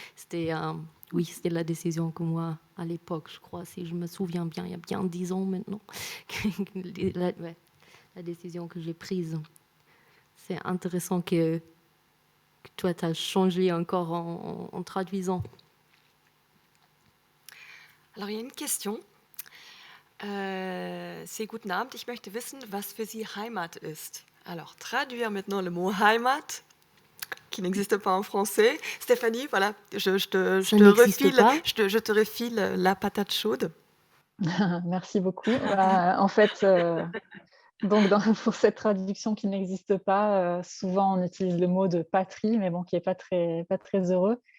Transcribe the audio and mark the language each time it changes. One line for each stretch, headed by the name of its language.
French: C'était c'était la décision que moi, à l'époque, je crois, si je me souviens bien, il y a bien 10 ans maintenant, la décision que j'ai prise. C'est intéressant que toi, tu as changé encore en traduisant. Alors, il y a une question. C'est
German: Guten Abend, ich möchte wissen, was für Sie Heimat ist.
French: Alors, traduire maintenant le mot Heimat, qui n'existe pas en français. Stéphanie, voilà, je te refile la patate chaude. Merci beaucoup. En fait, donc pour cette traduction qui n'existe pas, souvent on utilise le mot de patrie, mais bon, qui n'est pas très heureux.